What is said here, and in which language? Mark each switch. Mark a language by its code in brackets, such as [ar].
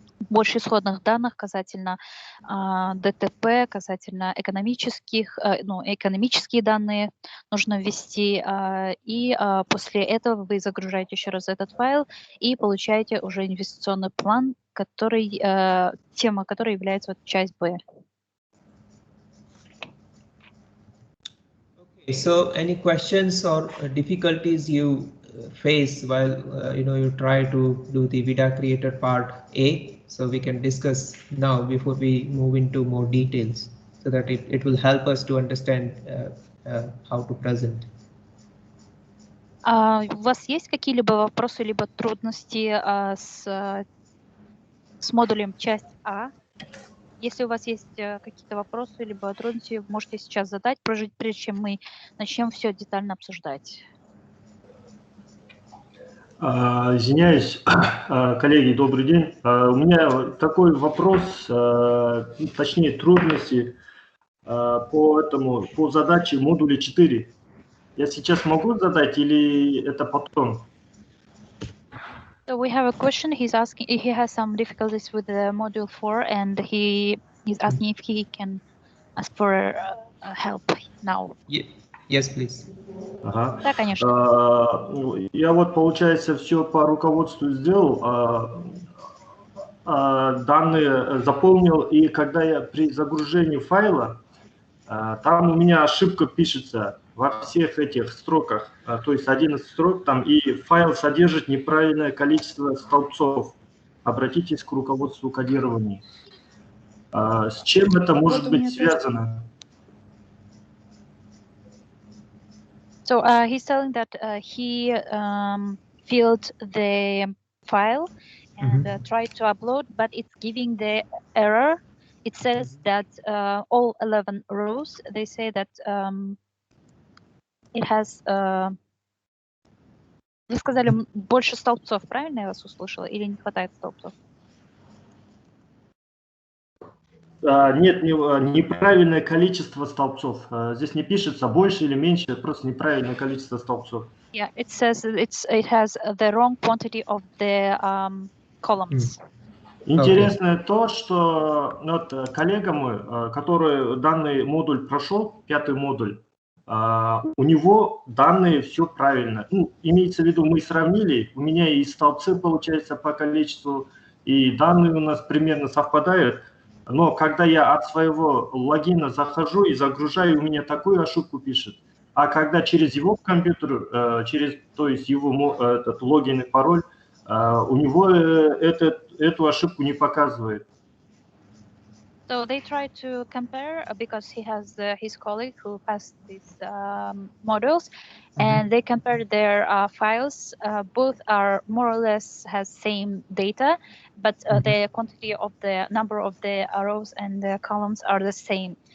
[ru] больше исходных данных касательно ДТП, касательно экономические данные нужно ввести, и после этого вы загружаете еще раз этот файл и получаете уже инвестиционный план, тема которой является часть Б. [en] Okay, so any questions or difficulties you face while you try to do the ViDA creator part A? So we can discuss now before we move into more details, so that it will help us to understand how to present. [ru] У вас есть какие-либо вопросы либо трудности с модулем часть А? Если у вас есть какие-то вопросы либо трудности, можете сейчас задать, прежде чем мы начнем все детально обсуждать. Извиняюсь, коллеги, добрый день. У меня такой вопрос, точнее трудности по задаче модуля 4. Я сейчас могу задать или это потом? [en] So we have a question. He has some difficulties with the module 4, and he is asking if he can ask for help now. Yes, please. [ru] Ага. Да, конечно. Я вот, получается, все по руководству сделал, данные заполнил, и когда я при загружении файла, там у меня ошибка пишется во всех этих строках, то есть 11 строк там, и файл содержит неправильное количество столбцов. Обратитесь к руководству кодирования. С чем это может быть связано? [en] So he's telling that he filled the file and tried to upload, but it's giving the error. It says that all 11 rows, they say that it has... [ru] Вы сказали больше столбцов, правильно я вас услышала? Или не хватает столбцов? Нет, неправильное количество столбцов. Здесь не пишется больше или меньше, просто неправильное количество столбцов. [en] Yeah, it says it has the wrong quantity of the columns. [ru] Интересно то, что вот коллега мой, который данный модуль прошел, 5-й модуль, у него данные все правильно. Ну, имеется в виду, мы сравнили, у меня и столбцы получается по количеству, и данные у нас примерно совпадают. Но когда я от своего логина захожу и загружаю, у меня такую ошибку пишет. А когда через его компьютер, то есть его этот логин и пароль, у него эту ошибку не показывает. [en] So they try to compare because he has his colleague who passed these models, and they compare their files. Both are more or less has same data, but the quantity of the number of the rows and the columns are the same.